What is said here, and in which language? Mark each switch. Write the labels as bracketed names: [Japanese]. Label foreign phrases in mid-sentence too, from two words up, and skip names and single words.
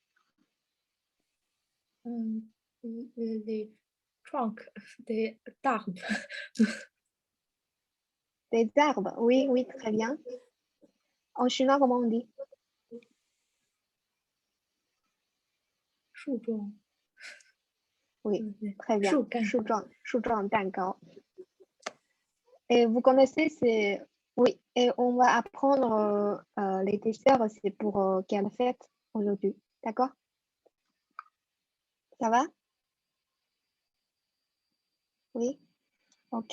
[French] Les trunks des arbres. Des arbres, oui, oui, très bien. En chinois, comment on dit? [Chinese] 树桩. [French] Oui, très bien. [Chinese] 树干. 树状蛋糕. [French] Et vous connaissez, c'est... Oui, et on va apprendre les desserts, c'est pour quelle fête aujourd'hui, d'accord? Ça va? Oui, ok.